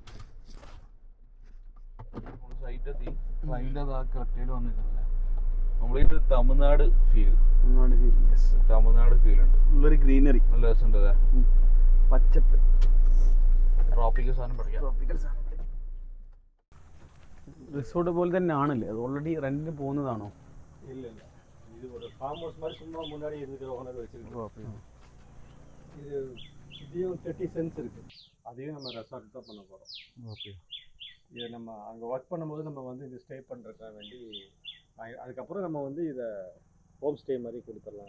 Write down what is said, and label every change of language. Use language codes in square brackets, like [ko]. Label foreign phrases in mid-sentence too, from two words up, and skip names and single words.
[ml] നമ്മളൊരു തമിഴ്നാട് ഫീൽ ഉണ്ട്. ഉള്ളൊരു ഗ്രീനറി, നല്ല രസമുണ്ട്. പച്ചപ്പ്, ട്രോപ്പിക്കൽ സാധനം പഠിക്കാം. റിസോർട്ട് പോലെ തന്നെ ആണല്ലേ അത്? ഓൾറെഡി റെന്റിന് പോകുന്നതാണോ? ഇല്ല, ഇത് ഒരു ഫാം ഹൗസ് [ta] மாதிரி சும்மா முன்னாடி இருக்கிற ஓனர் வச்சிருக்கோம். இது இதையும் 30 சென்ட்ஸ் இருக்கு. அதையும் நம்ம ரெசார்ட் தான் பண்ண போறோம். ஓகே. இது நம்ம அங்கே ஒர்க் பண்ணும்போது நம்ம வந்து இது ஸ்டே பண்ணுறதுக்காக வேண்டி அதுக்கப்புறம் நம்ம வந்து இதை [en] home stay [ta] மாதிரி கொடுத்துடலாம்.